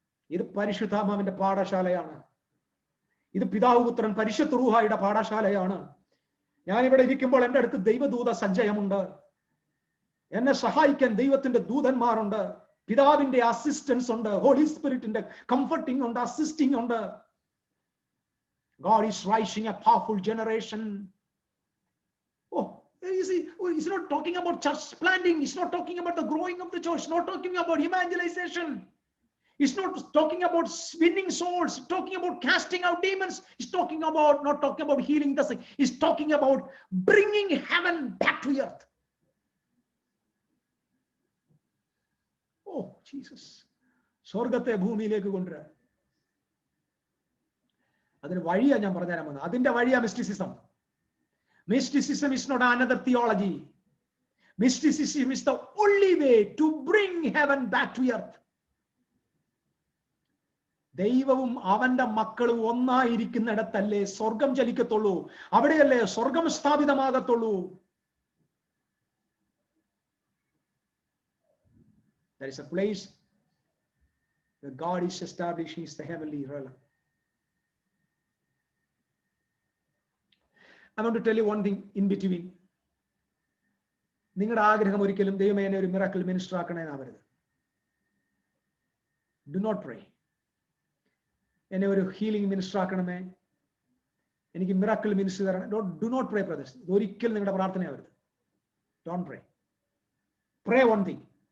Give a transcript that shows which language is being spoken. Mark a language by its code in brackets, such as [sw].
[ml] ഇത് പരിശുദ്ധാത്മാവിന്റെ പാഠശാലയാണ്. ഇത് പിതാവ് പുത്രൻ പരിശുദ്ധ റൂഹായുടെ പാഠശാലയാണ്. ഞാനിവിടെ ഇരിക്കുമ്പോൾ എൻ്റെ അടുത്ത് ദൈവദൂത സഞ്ചയമുണ്ട്. എന്നെ സഹായിക്കാൻ ദൈവത്തിന്റെ ദൂതന്മാരുണ്ട്. പിതാവിന്റെ അസിസ്റ്റൻസ് ഉണ്ട്. ഹോളി സ്പിരിറ്റിന്റെ കംഫർട്ടിംഗ് ഉണ്ട്, അസിസ്റ്റിംഗ് ഉണ്ട്. [en] God is rising a powerful generation. Oh, you see, he's not talking about church planting. He's not talking about the growing of the church. He's not talking about evangelization. He's not talking about winning souls. He's talking about casting out demons. He's not talking about healing the sick. He's talking about bringing heaven back to earth. Oh, Jesus. [ml] സ്വർഗത്തെ ഭൂമിയിലേക്ക് കൊണ്ടുവരാൻ അതിന് വഴിയാ ഞാൻ പറഞ്ഞുതരാൻ വന്നത്. അതിന്റെ വഴിയാ mysticism. [en] Mysticism is not another theology. Mysticism is the only way to bring heaven back to earth. [ml] ദൈവവും അവന്റെ മക്കളും ഒന്നായിരിക്കുന്നിടത്തല്ലേ സ്വർഗം ചലിക്കത്തുള്ളൂ. അവിടെയല്ലേ സ്വർഗം സ്ഥാപിതമാകത്തുള്ളൂ. [en] There is a place where God is establishing the heavenly realm. I want to tell you one thing in between. [ml] നിങ്ങളുടെ ആഗ്രഹം ഒരിക്കലും ദൈവമേ എന്നെ ഒരു miracle minister ആക്കണേന്നാവരുത്. [en] Do not pray. [ml] എന്നെ ഒരു ഹീലിംഗ് മിനിസ്റ്റർ ആക്കണമേ, എനിക്ക് മിറാക്കിൾ മിനിസ്റ്റർ തരണം. [en] Do not pray brothers. [ml] ഒരിക്കലും നിങ്ങളുടെ പ്രാർത്ഥനയാവരുത്. [en] Don't pray. Pray one thing.